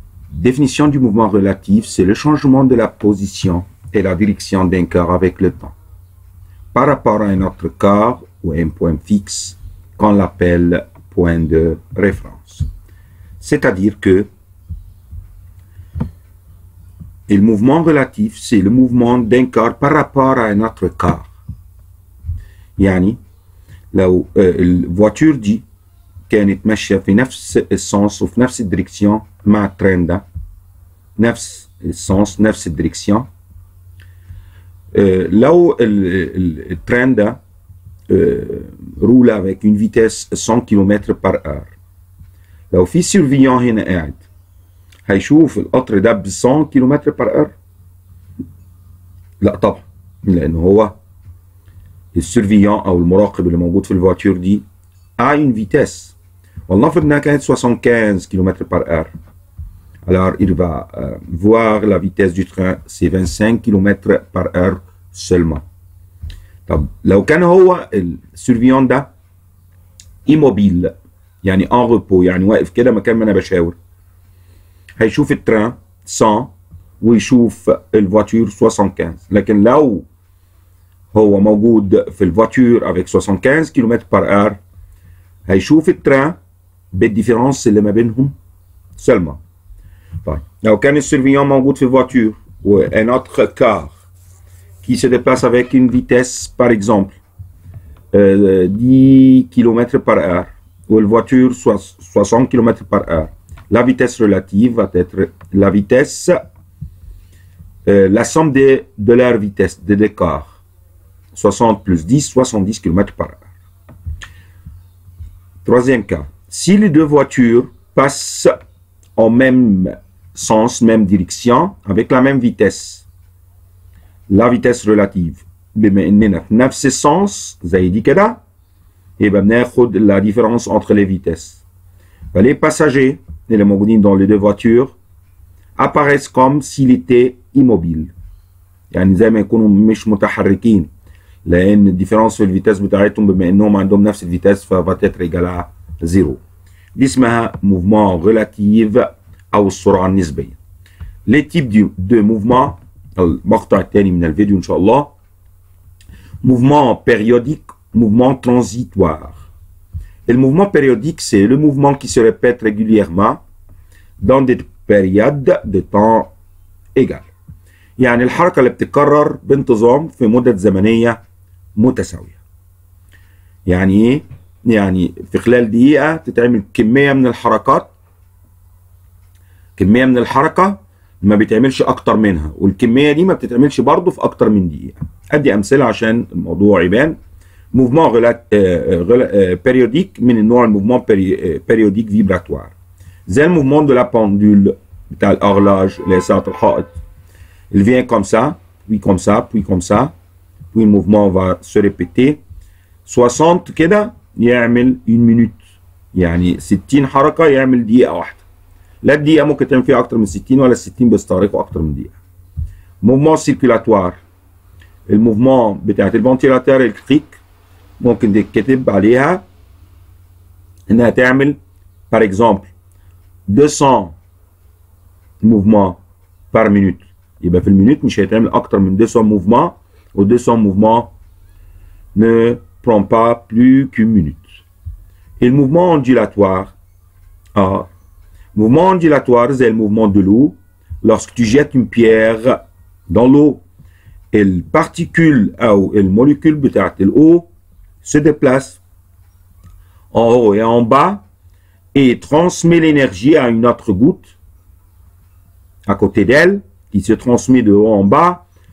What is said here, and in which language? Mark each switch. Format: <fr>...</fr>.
<fr>Définition du mouvement relatif, c'est le changement de la position et la direction d'un corps avec le temps par rapport à un autre corps ou un point fixe qu'on l'appelle point de référence. C'est-à-dire que le mouvement relatif, c'est le mouvement d'un corps par rapport à un autre corps.</fr> <ar>يعني لو الفواتور دي كانت ماشية في نفس السنس وفي نفس الدريكسيون مع الترين ده نفس السنس نفس الدريكسيون لو الترين ده</ar> <fr>roule avec une vitesse 100 km par heure.</fr> <ar>لو في سيرفيون هنا قاعد هيشوف القطر ده ب 100 km par heure؟ لا طبعا، لأنه هو السيرفيون أو المراقب اللي موجود في الفواتور دي</ar> <fr>a une vitesse.</fr> <ar>ولنفرض إنها كانت</ar> <fr>75 km par heure. Alors, il va voir la vitesse du train, c'est 25 km par heure seulement.</fr> <ar>طب لو كان هو السيرفيون ده immobile يعني en repos يعني واقف كده مكان ما انا بشاور هيشوف التران 100 ويشوف الفواتور 75. لكن لو هو موجود في الفواتور</ar> <fr>avec 75 km par heure</fr> <ar>هيشوف التران بالديفيرونس اللي ما بينهم seulement. طيب لو كان السيرفيون موجود في الفواتور</ar> <fr>و un autre car qui se déplace avec une vitesse, par exemple, 10 km par heure, ou la voiture 60 km par heure, la vitesse relative va être la vitesse, la somme de leur vitesse, de l'écart. 60 plus 10, 70 km par heure. Troisième cas, si les deux voitures passent en même sens, même direction, avec la même vitesse, la vitesse relative</fr> <ar>بما اننا في نفس السنس زي دي كده يبقى بناخد</ar> <fr>la différence entre les vitesses. Les passagers</fr> <ar>اللي موجودين</ar> <fr>dans les deux voitures apparaissent comme s'il était immobile</fr> <ar>يعني زي ما يكونوا مش متحركين لان الديفيرنس في الفيتاس بتاعتهم بما انهم عندهم نفس الفيتاس ف</ar> <fr>va être égal à 0.</fr> <ar>دي اسمها mouvement relatif او السرعه النسبيه.</ar> <fr>Les types de mouvement</fr> <ar>المقطع الثاني من الفيديو إن شاء الله.</ar> <fr>Mouvement périodique, mouvement transitoire. Le mouvement périodique, c'est le mouvement qui se répète régulièrement dans des périodes de temps égales.</fr> <ar>يعني الحركة اللي بتتكرر بانتظام في مدة زمنية متساوية. يعني إيه؟ يعني في خلال دقيقة تتعمل كمية من الحركات، كمية من الحركة ما بيتعملش اكتر منها، والكميه دي ما بتتعملش برضه في اكتر من دقيقه. ادي امثله عشان الموضوع يبان. موفمون بيريوديك من النوع الموفمون بيريوديك فيبراتوار زي الموفمون دو لا بوندول بتاع الهورلاج اللي هي ساعه الحائط.</ar> <fr>Il vient comme ça, puis comme ça, puis comme ça, puis le mouvement va se répéter.</fr> <ar>60 كده يعمل 1 minute، يعني 60 حركه يعمل دقيقه واحده. لا الدقيقة ممكن تعمل فيها أكتر من 60 ولا ال 60 بيستغرقوا أكتر من دقيقة. موفمون سيركولاتوار، الموفمون بتاعت الفنتيلاتور الكتريك ممكن تتكتب عليها إنها تعمل par exemple 200 موفمون par minute. يبقى في المينوت مش هيتعمل أكتر من 200 موفمون، و 200 موفمون</ar> <fr>ne prend pas plus qu'une minute. الموفمون ondulatoire mouvement ondulatoire, c'est le mouvement de l'eau. Lorsque tu jettes une pierre dans l'eau, les particules ou les molécules de l'eau se déplacent en haut et en bas et transmet l'énergie à une autre goutte à côté d'elle qui se transmet de haut en bas.</fr>